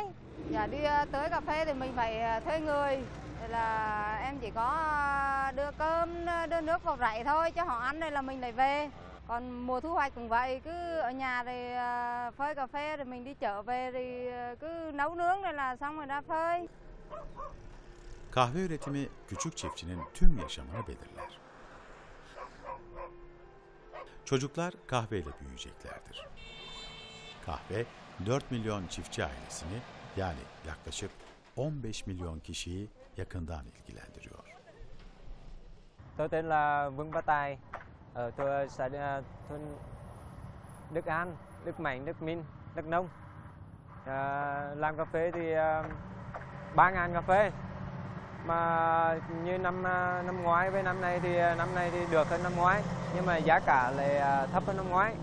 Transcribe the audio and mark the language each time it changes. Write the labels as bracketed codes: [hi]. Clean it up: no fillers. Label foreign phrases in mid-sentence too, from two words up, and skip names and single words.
[vi] Dạ đi tới cà phê thì mình phải thuê người. Rồi là em chỉ có đưa cơm, đưa nước vào rảy thôi cho họ ăn, rồi là mình lại về. Còn mùa thu hoạch cũng vậy, cứ ở nhà rồi phơi cà phê rồi mình đi chợ về thì cứ nấu nướng rồi là xong rồi ra phơi. [tr] Kahve üretimi küçük çiftçinin tüm yaşamını belirler. Çocuklar kahveyle büyüyeceklerdir. Kahve 4 milyon çiftçi ailesini, yani yaklaşık 15 milyon kişiyi yakından ilgilendiriyor. [vi] Tôi tên là Vương Bá Tài, ở xã Đức An, Đức Mạnh, Đức Minh. đất nông. Làm cà phê thì 3.000 cà phê, mà như năm ngoái với năm nay thì được hơn năm ngoái, nhưng mà giá cả lại thấp hơn năm ngoái.